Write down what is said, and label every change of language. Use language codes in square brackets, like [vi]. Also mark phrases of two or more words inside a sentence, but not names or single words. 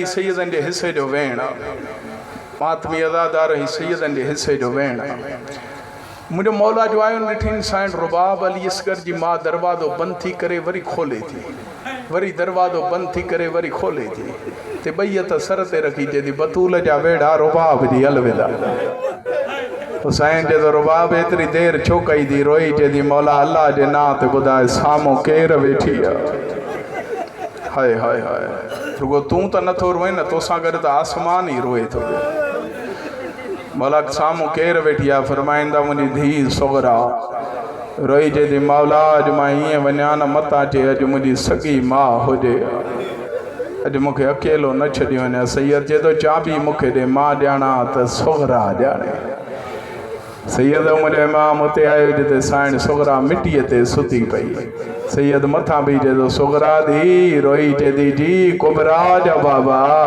[sd] सैयदनि जे हिसे जो वेण आहे मातमी अदादार ही सैयदनि जे हिसे जो वेण आहे मुंहिंजो मौला जो आयो ॾिठिन साइण रुबाब अली असगर जी मां दरवाज़ो बंदि थी करे वरी खोले थी वरी दरवाज़ो बंदि थी करे वरी खोले थी ते ॿई हथ सर ते रखी चएती बतूल जा वेड़ा रुबाब जी अलविदा हुसैन जे तो रुबाब एतिरी देरि छो कई थी रोई चएती मौला अल्लाह जे नाम ते ॿुधाए साम्हूं केरु वेठी आहे हाय हाय हाय रुगो तूं त नथो रोए न तोसां गॾु त आसमान ई रोए थो मौला साम्हूं केरु वेठी आहे फरमाईंदा मुंहिंजी धीउ सोगरा रोई चएती मौला अॼु मां ईअं वञा न मतां चए अॼु मुंहिंजी सॻी माउ हुजे अॼु मूंखे अकेलो न छॾी वञे सैयद चए थो चाबी मूंखे ॾे मां ॼाणा त सोगरा ॼाणे सैयद मुंहिंजो इमाम उते आयो जिते साइण सोगरा मिटीअ ते सुती पई सैयद मथां बि चए थो सोगरा धी रोई चए थी जी कुबरा जा बाबा